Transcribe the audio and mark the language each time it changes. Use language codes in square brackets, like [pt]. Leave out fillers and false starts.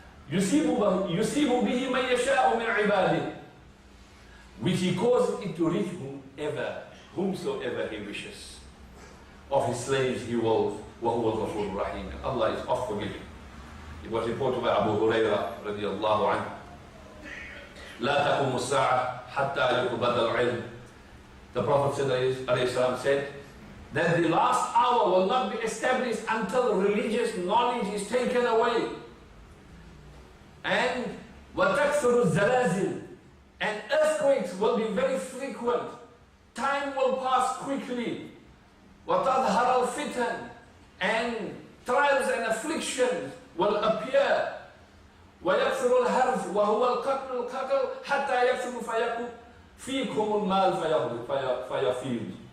[ar] يُصِيبُ بِهِ مَن يَشَاءُ مِنْ عِبَادِهِ. [en] Which He causes it to reach whomsoever He wishes. Of His slaves He will, [ar] وَهُوَ الْغَفُورُ الرَّحِيمُ. [en] Allah is oft forgiving. It was reported by Abu Huraira radiallahu anhu. [ar] لا تقوم الساعة حتى يقبض العلم. [en] The Prophet said that the last hour will not be established until religious knowledge is taken away. [ar] And وَتَكْثُرُ الزَّلَازِلِ. [en] And earthquakes will be very frequent. Time will pass quickly. [ar] وَتَظْهَرَ الْفِتَنِ. [en] And trials and afflictions will appear. [ar] وَيَكْثُرُ الْحَرْثُ وَهُوَ الْقَتْلُ حَتَّى يَكْثُرُ فِيكُمُ الْمَالُ فَيَفِيضُ.